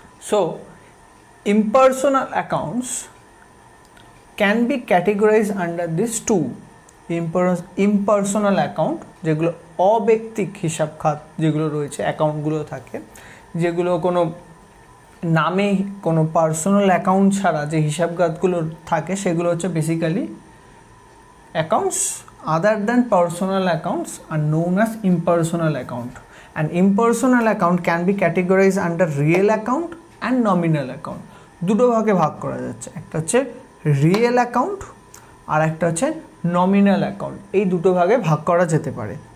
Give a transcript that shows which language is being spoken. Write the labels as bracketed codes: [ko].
[bn] So [en] impersonal accounts can be categorized under these two impersonal account, [bn] যেগুলো অব্যক্তিক হিসাব খাত যেগুলো রয়েছে অ্যাকাউন্টগুলো থাকে, যেগুলো কোনো নামে কোনো পার্সোনাল অ্যাকাউন্ট ছাড়া যে হিসাব খাতগুলো থাকে সেগুলো হচ্ছে basically accounts. [en] other than personal accounts are known as impersonal account, and impersonal account can be categorized under real account and nominal account. [bn] দুটো ভাগে ভাগ করা যাচ্ছে, একটা হচ্ছে রিয়েল অ্যাকাউন্ট আর একটা হচ্ছে নমিনাল অ্যাকাউন্ট, এই দুটো ভাগে ভাগ করা যেতে পারে।